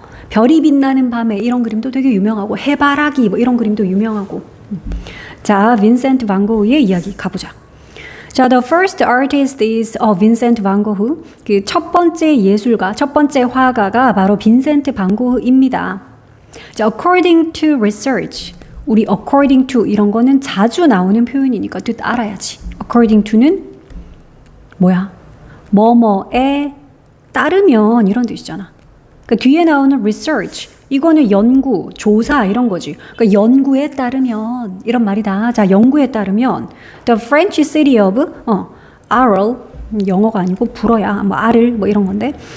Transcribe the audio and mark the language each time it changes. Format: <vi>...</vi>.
<ko>별이 빛나는 밤에 이런 그림도 되게 유명하고 해바라기 뭐 이런 그림도 유명하고. 자, 빈센트 반 고흐의 이야기 가보자. 자,</ko> <en>the first artist is</en> <ko>빈센트 반 고흐. 그 첫 번째 예술가, 첫 번째 화가가 바로 빈센트 반 고흐입니다. 자,</ko> <en>according to research.</en> <ko>우리 according to 이런 거는 자주 나오는 표현이니까 뜻 알아야지. according to는 뭐야? 뭐뭐에 따르면 이런 뜻이잖아. 그러니까 뒤에 나오는 research 이거는 연구, 조사 이런 거지. 그러니까 연구에 따르면 이런 말이다. 자, 연구에 따르면</ko> <en>the French city of Arles</en> <ko>영어가 아니고 불어야 뭐 아를 뭐 이런 건데.</ko>